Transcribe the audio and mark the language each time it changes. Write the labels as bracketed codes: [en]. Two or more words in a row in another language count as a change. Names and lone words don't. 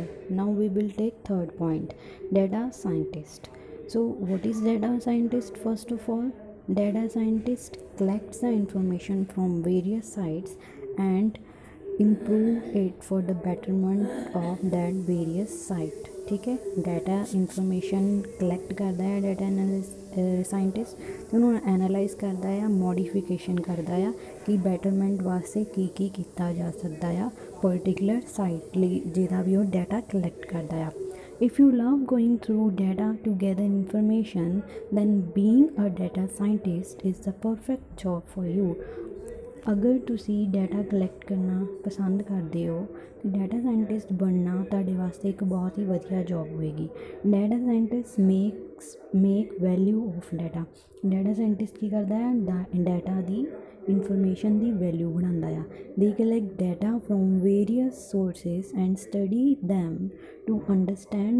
[en] Now we will take third point, data scientist. So what is data scientist? First of all, data scientist collects the information from various sites and improve it for the betterment of that various site. [hi] ठीक है, [en] data information collect [hi] करता है [en] data scientist [hi] तो उन्होंने एनालाइज करता है मॉडिफिकेशन करता है कि बैटरमेंट वास्ते की किया जा सकता है [en] particular site [pa] ਲਈ ਜਿਹਦਾ ਵੀ ਉਹ ਡਾਟਾ ਕਲੈਕਟ ਕਰਦਾ ਆ [en] If you love going through data to gather information, then being a data scientist is the perfect job for you. [pa] ਅਗਰ ਤੁਸੀਂ [en] data collect [pa] ਕਰਨਾ ਪਸੰਦ ਕਰਦੇ ਹੋ ਤਾਂ [en] data scientist [pa] ਬਣਨਾ ਤੁਹਾਡੇ ਵਾਸਤੇ ਇੱਕ ਬਹੁਤ ਹੀ ਵਧੀਆ ਜੋਬ ਹੋਏਗੀ [en] data scientist make value of data scientist [pa] ਕੀ ਕਰਦਾ ਹੈ ਡਾਟਾ ਦੀ ਇਨਫੋਰਮੇਸ਼ਨ ਦੀ ਵੈਲਿਊ ਬਣਾਉਂਦਾ ਆ [en] they collect data from various sources and study them to understand